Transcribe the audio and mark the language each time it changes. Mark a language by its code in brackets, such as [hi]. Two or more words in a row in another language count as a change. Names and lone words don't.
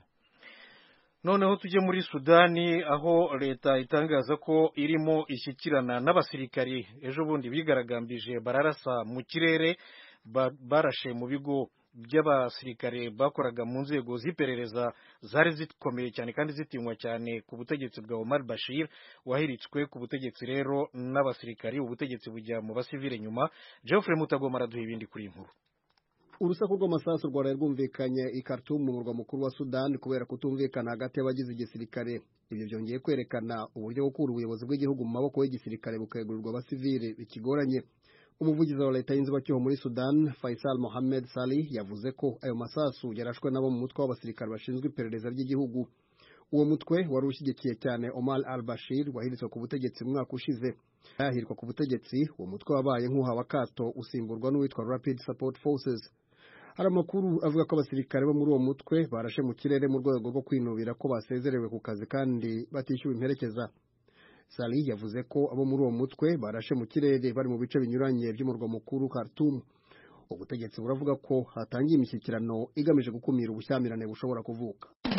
[rw] Noneho tujye muri Sudani, aho leta itangaza ko irimo ishyikirana n'abasirikari ejo bundi bigaragambije bararasa mu kirere, barashe mu bigo by'abasirikare bakoraga mu nzego z'iperereza zari zikomeye cyane kandi zitinywa cyane ku butegetsi bwa Omar Bashir wahiritswe ku butegetsi rero n'abasirikari, ubutegetsi bujya mu basivile nyuma. Geoffrey Mutagoma araduha ibindi kuri inkuru. Urusaku rw'amasasu rwaraye rwumvikanye i Khartoum mu murwa mukuru wa Sudan kubera kutumvikana hagati y'abagize igisirikare. Ibyo byongeye kwerekana uburyo bwo gukura ubuyobozi bw'igihugu mu maboko y'igisirikare bukegurirwa abasivile bikigoranye. Umuvugizi wa leta y'inzibacyuho muri Sudan, Faisal Mohammed Salih, yavuze ko ayo masasu yarashwe nabo mu mutwe w'abasirikare bashinzwe iperereza ry'igihugu. Uwo mutwe wari ushyigikiye cyane Omar al-Bashir wahiritswe ku butegetsi mu mwaka ushize. Yahirwa ku butegetsi, uwo mutwe wabaye nk'uhawe akato usimburwa n'uwitwa Rapid Support Forces. Hari amakuru avuga ko abasirikare bo muri uwo mutwe barashe mu kirere mu rwego rwo kwinubira ko basezerewe ku kazi kandi batishyuwe imperekeza. Salih yavuze ko abo muri uwo mutwe barashe mu kirere bari mu bice binyuranye by'umurwa mukuru Khartoum. Ubutegetsi buravuga ko hatangiye imishyikirano igamije gukumira ubushyamirane bushobora kuvuka.